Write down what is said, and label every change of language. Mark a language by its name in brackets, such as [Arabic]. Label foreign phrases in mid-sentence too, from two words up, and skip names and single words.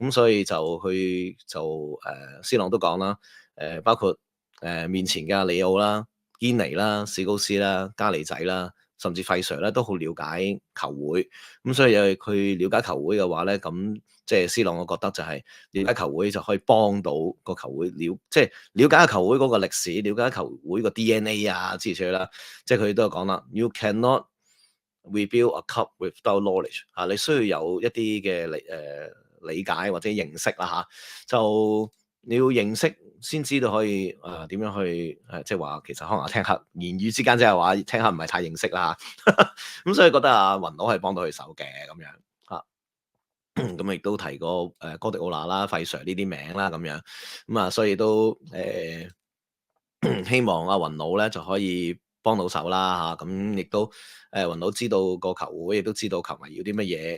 [Cantonese] 咁所以C 朗都講啦，包括面前嘅里奧啦、堅尼啦、史高斯啦、加利仔啦，甚至費 Sir 咧都好了解球會。咁所以佢了解球會嘅話咧，咁即係 C 朗，我覺得就係了解球會就可以幫到個球會即係了解下球會嗰個歷史，了解下球會個 DNA 啊之類啦。即係佢都有講啦 ， [English] You cannot rebuild a cup without knowledge [Cantonese] 你需要有一啲嘅理解或者認識啦就你要認識先知道可以點樣去即係話其實可能聽客言語之間即係話聽客唔係太認識啦咁所以覺得雲佬係幫到佢手嘅咁樣咁亦都提過哥迪奧拿啦、費 Sir 呢啲名啦咁樣所以都希望阿雲佬咧就可以幫到手啦咁亦都雲佬知道個球會，亦都知道球迷要啲乜嘢。